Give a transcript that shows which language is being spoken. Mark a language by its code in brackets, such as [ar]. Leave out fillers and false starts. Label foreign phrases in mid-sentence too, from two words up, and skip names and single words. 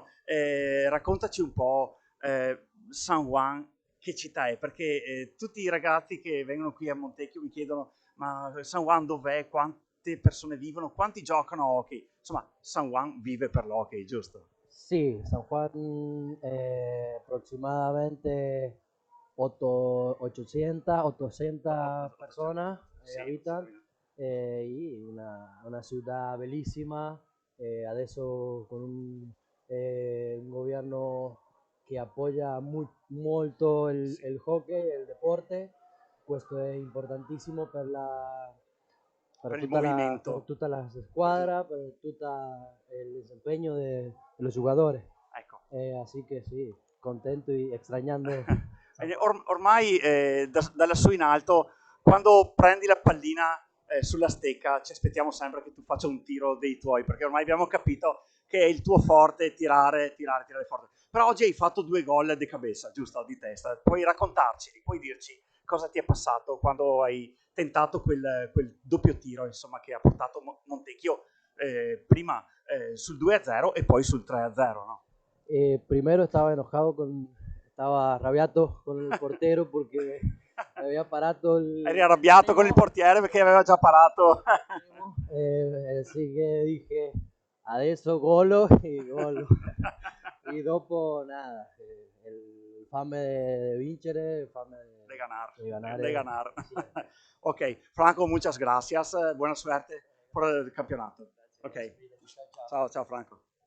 [it] Raccontaci un po' San Juan, che città è, perché tutti i ragazzi che vengono qui a Montecchio mi chiedono ma San Juan dov'è, quante persone vivono, quanti giocano a hockey. Insomma, San Juan vive per l'hockey, giusto? [es] Sí, San Juan aproximadamente 800 personas [it] Sì, [es] habitan y una ciudad bellísima, [it] adesso con un gobierno che appoggia molto sì. il hockey, il deporte. Questo è importantissimo Per il per movimento. tutta la Per il- squadra, per tutto il [es] desempeño de los jugadores. [it] Ecco. [es] Así que sí, contento y extrañando San Juan. [it] Ormai da lassù in alto, quando prendi la pallina sulla stecca, ci aspettiamo sempre che tu faccia un tiro dei tuoi, perché ormai abbiamo capito che è il tuo forte tirare forte. Però oggi hai fatto 2 gol [es] de cabeza, [it] giusto? Di testa. Puoi raccontarci, puoi dirci cosa ti è passato quando hai tentato quel doppio tiro, insomma, che ha portato Montecchio prima sul 2-0 e poi sul 3-0, no? [es] Primero estaba rabiato con el portero porque me había parado [it] Eri [es] el [it] arrabbiato con il [es] extremo, [it] portiere perché aveva già parato. [es] así que dije, [it] adesso golo [es] y golo. Y dopo nada, el fame de vincere, el fame De ganar, de ganar de ganar. siempre. Ok, Franco, muchas gracias. Buena suerte por el campeonato. [it] Ok, [es] Gracias, [it] ciao, ciao Franco.